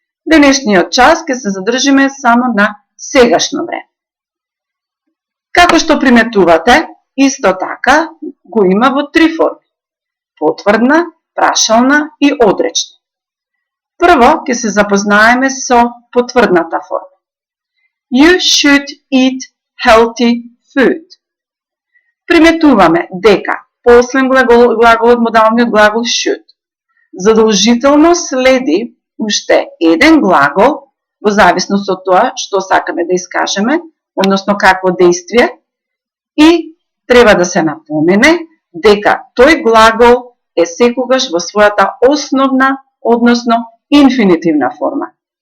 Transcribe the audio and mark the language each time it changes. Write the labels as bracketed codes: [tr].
[mk] Денешниот час ќе се задржиме само на сегашно време. Како што приметувате, исто така го има во три форми: потврдна, прашална и одречна. Прво ќе се запознаеме со потврдната форма. [en] You should eat healthy food. [mk] Приметуваме дека послед глаголот модалниот глагол should задолжително следи уште еден глагол во зависност од тоа што сакаме да искажеме, односно какво действие, и треба да се напомене дека тој глагол е секогаш во својата основна, односно инфинитивна форма.